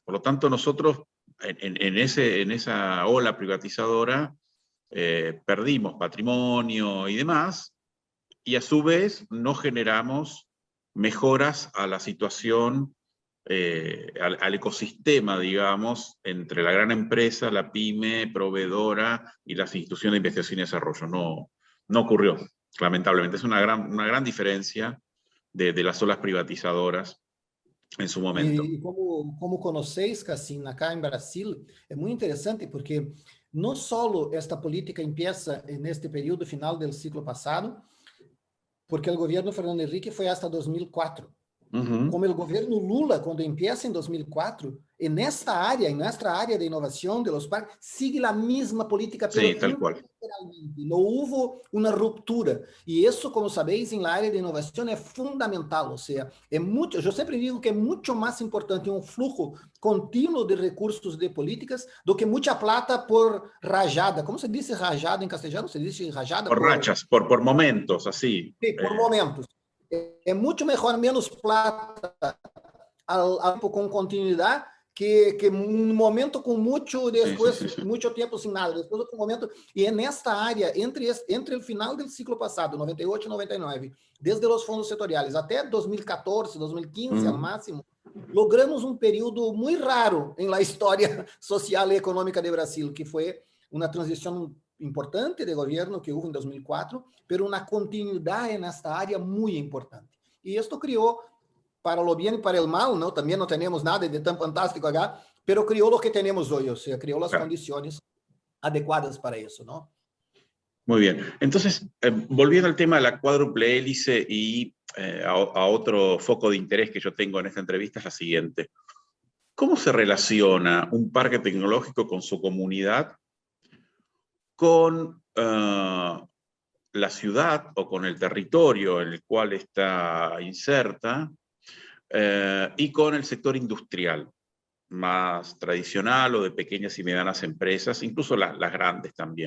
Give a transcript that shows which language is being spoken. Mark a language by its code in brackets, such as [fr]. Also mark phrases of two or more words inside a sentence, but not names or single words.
[es] Por lo tanto, nosotros en esa ola privatizadora perdimos patrimonio y demás, y a su vez no generamos mejoras a la situación, al ecosistema, digamos, entre la gran empresa, la pyme, proveedora y las instituciones de investigación y desarrollo. No ocurrió, lamentablemente. Es una gran diferencia de las olas privatizadoras en su momento. [pt] E como conheceis, Cassim, acá em Brasil, é muito interessante porque não só esta política empieza neste período final do ciclo passado, porque o governo Fernando Henrique foi hasta 2004. Como o governo Lula, quando empieza em 2004, [es] en nuestra área de [pt] inovação [es] de los parques, [pt] sigue a mesma política, [es] Sí, tal cual. [pt] Não houve uma ruptura. E isso, como sabeis, em [es] la área [pt] de inovação é fundamental. Ou seja, eu sempre digo que é muito mais importante um fluxo contínuo de recursos de políticas do que muita plata por rajada. Como se diz rajada em castelhano? Se diz rajada [es] por rachas, por momentos, así. Sí, por momentos. [pt] É muito melhor menos plata com continuidade que um momento com muito depois, [es] Sí. [pt] muito tempo sem nada, depois outro momento. E é nesta área, entre o final do ciclo passado, 98 e 99, desde os fundos setoriais até 2014, 2015, ao máximo, logramos um período muito raro na história social e econômica do Brasil, que foi uma transição importante de governo que houve em 2004, pero uma continuidade nesta área muito importante. E isto criou, para o bem e para o mal, ¿no? Também não temos nada de tão fantástico acá, pero criou o que temos hoje, ou seja, criou as condições adequadas para isso, ¿no? [es] Muy bien. Entonces, volviendo al tema de la cuádruple hélice y a otro foco de interés que yo tengo en esta entrevista es la siguiente. ¿Cómo se relaciona un parque tecnológico con su comunidad, con la ciudad o con el territorio en el cual está inserta y con el sector industrial más tradicional o de pequeñas y medianas empresas, incluso las grandes también?